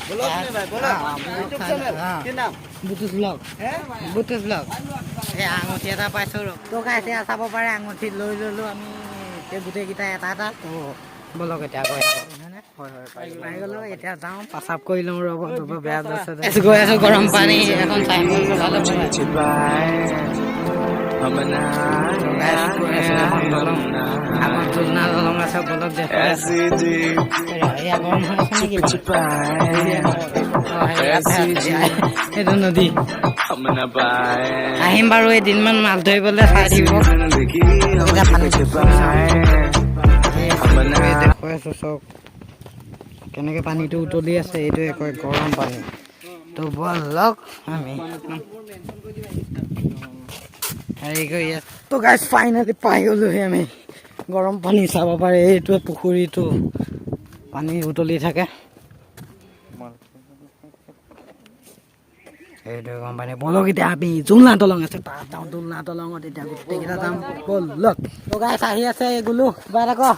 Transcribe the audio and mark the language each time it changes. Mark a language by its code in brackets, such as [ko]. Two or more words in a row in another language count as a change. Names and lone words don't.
[as] বুটুচ ব্লগ এই আঙুঠি এটা পাইছোঁ তো গাইছ এতিয়া চাব পাৰে আঙুঠি লৈ ল'লোঁ আমি গোটেইকেইটা এটা তো বলক এতিয়া গৈ পাই গ'লোঁ এতিয়া যাওঁ পাচাব কৰি লওঁ ৰ'ব বেয়া গৈ আছোঁ গৰম পানী এখন চাই [hi] हम नहाए [as] আগত জোলনা দলং আছে বলক দেখুৱাই [hi] ऐसी जी [as] এয়া গৰম হৈ আছে নেকি [hi] छुपाए [as] এইটো নদী [hi] हम न पाए [as] আহিম বাৰু এদিনমান মাছ ধৰিবলৈ চাই থাকিব [hi] जिंदगी हम छुपाए हम नहाए [as] দেখুৱাই আছো চাওক কেনেকৈ পানীটো উতলি আছে এইটোৱে কয় গৰম পানী তো বলক আমি হেৰি কৰি আছো তো [en] guys finally [as] পাই গ'লোহি আমি গৰম পানী চাব পাৰে এইটোৱে পুখুৰীটো পানী উতলি থাকে এইটোৱে গৰম পানী বলক এতিয়া আমি জোলনা দলং আছে তাত যাওঁ জোলনা দলঙত এতিয়া গোটেইকেইটা যাম বলক তো গাইজ আহি আছে গোলু কিবা এটা ক